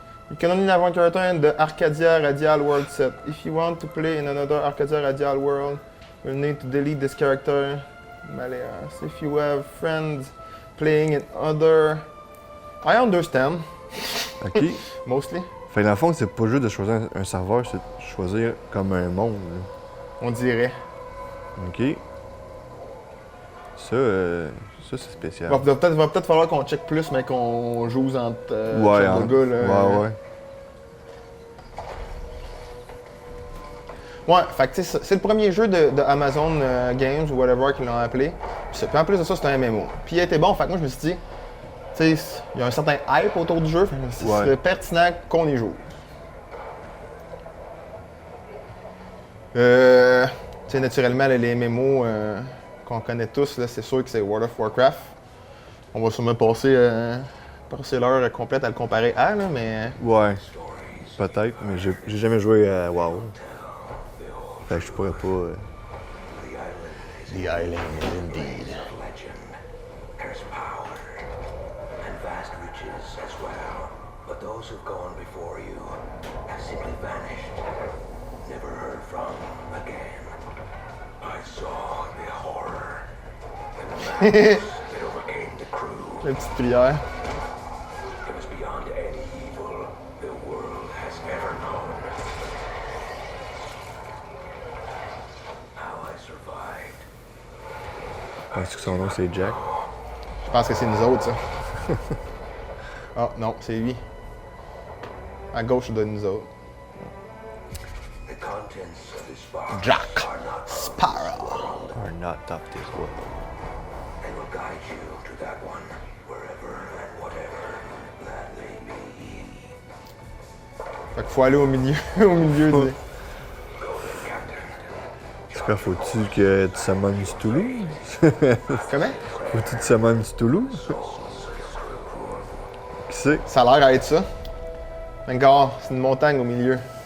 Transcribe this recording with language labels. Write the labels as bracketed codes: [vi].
[en] You can only have one character in the Arcadia Radial world set. If you want to play in another Arcadia Radial world, you'll need to delete this character. Maleas. If you have friends playing in other... I understand, OK. mostly. [fr] Fait que dans le fond, c'est pas juste de choisir un serveur, c'est de choisir comme un monde, là. On dirait. OK. Ça, ça c'est spécial. Va peut-être falloir qu'on check plus, mais qu'on joue entre Ouais, genre de gars, là. ouais, ouais. Ouais, fait que tu sais, c'est le premier jeu de Amazon Games ou whatever qu'ils l'ont appelé. Puis en plus de ça, c'est un MMO. Puis il était bon, fait que moi je me suis dit, tu sais, il y a un certain hype autour du jeu, fait que ce serait pertinent qu'on y joue. Tu sais, naturellement, là, les MMO qu'on connaît tous, là, c'est sûr que c'est World of Warcraft. On va sûrement passer l'heure complète à le comparer à, là, mais... Ouais, peut-être, mais j'ai jamais joué à WoW. Fait que je pourrais pas... [en] The Island indeed. Legend. There's power and vast riches as well. But those who've gone before you have simply vanished, never heard from again. I saw the horror and the madness that overcame the crew. [fr] La petite prière. [en] It was beyond any evil the world has ever known. How I survived. [fr] Penses-tu que son nom c'est Jack? Je pense que c'est nous autres, ça. Ah, non, c'est lui. À gauche de nous autres. [en] The contents of this box Jack are not Sparrow. Or not of this world. They will guide you to that one, wherever and whatever that may be. [fr] Fait qu'il faut aller au milieu, au milieu du... En tout cas, faut-tu que tu summons Cthulhu? Comment? Faut-tu que tu summons Cthulhu? Qui c'est? Ça a l'air à être ça. Encore, c'est une montagne au milieu.